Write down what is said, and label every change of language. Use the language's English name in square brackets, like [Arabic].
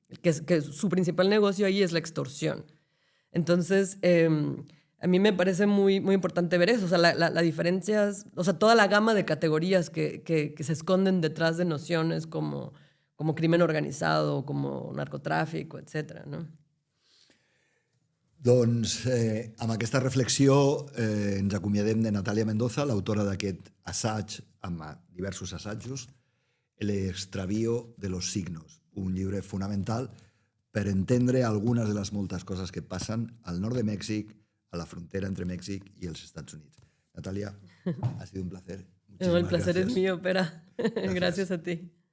[Spanish] Que su principal negocio ahí es la extorsión. Entonces, a mí me parece muy, muy importante ver eso. O sea, la diferencia, o sea, toda la gama de categorías que se esconden detrás de nociones como crimen organizado, como narcotráfico, etcétera, ¿no? [Catalan] Doncs amb aquesta reflexió ens acomiadem de Natàlia Mendoza, l'autora d'aquest assaig, amb diversos assajos, El extravío de los signos, un llibre fonamental per entendre algunes de les moltes coses que passen al nord de Mèxic, a la frontera entre Mèxic y los Estados Unidos. [Spanish] Natalia, ha sido un placer. El placer es mío, Pera. Gracias a ti.